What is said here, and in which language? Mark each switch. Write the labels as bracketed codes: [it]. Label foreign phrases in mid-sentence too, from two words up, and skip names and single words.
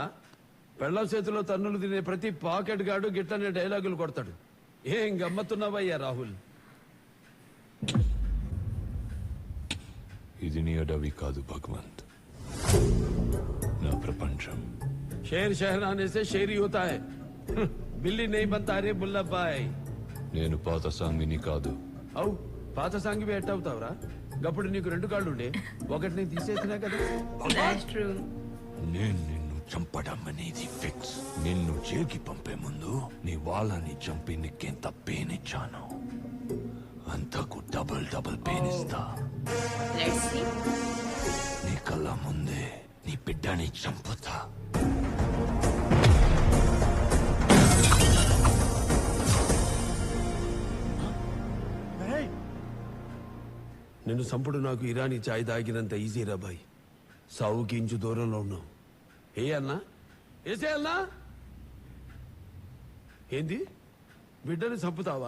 [te] పెళ్ళం చేతిలో తన్నులు తినే ప్రతి పాకెట్ గాడు గిట్లనే డైలాగులు కొడతాడు. ఏం గమ్మత్తున్నావయ్యా రాహుల్? ఇది నీ అడవి కాదు భగవంత్, నా ప్రపంచం. [hi] शेर शहराने से शेरी होता है, बिल्ली नहीं बनता रे बुल्ला बाय. [te] నేను పాత సాంగిని కాదు. అవు పాత సాంగివి ఎట్ అవుతావురా? గప్పుడు నీకు 2 కాళ్ళు ఉండే, ఒకటి నేను తీసేసినా కదా. [en] That's true. [te] నేను నిన్ను చంపడం అనేది ఫిక్స్. నిన్ను జైలుకి పంపే ముందు నీ వాళ్ళని చంపి నీకెంత పెయిన్ ఇచ్చాను అంతకు [en] double pain [te] ఇస్తా. [en] Let's see. [te] నీ కళ్ళ ముందే నీ బిడ్డని చంపుతా. నిన్ను సంపుడు నాకు ఇరానీ చాయ్ తాగినంత ఈజీ రా బాయ్. సావుకి ఇంచు దూరంలో ఉన్నావు. ఏ అన్నా ఏసే అన్నా ఏంది బిడ్డని చంపుతావా?